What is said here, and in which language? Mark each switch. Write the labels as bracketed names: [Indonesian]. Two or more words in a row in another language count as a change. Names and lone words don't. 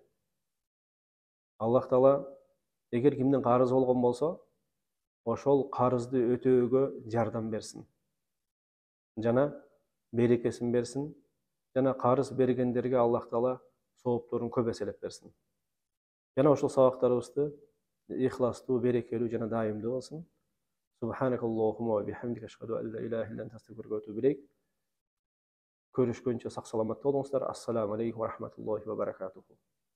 [Kyrgyz] Аллах Таала эгер кимдин карызы болгон болсо, ошол карызды өтөөгө жардам берсин. Жана берекесин берсин, жана карыз бергендерге Аллах Таала соопторун көп эселеп берсин. Жана ошол сабактарыбызды ихластуу, берекелүү жана дайымдуу болсун. [Arabic] سبحانك اللهم وبحمدك أشهد أن لا إله إلا أنت أستغفرك وأتوب إليك. [Kyrgyz] Көрүшкөнчө сак саламатта болуңуздар. [Arabic] السلام عليكم ورحمة الله وبركاته.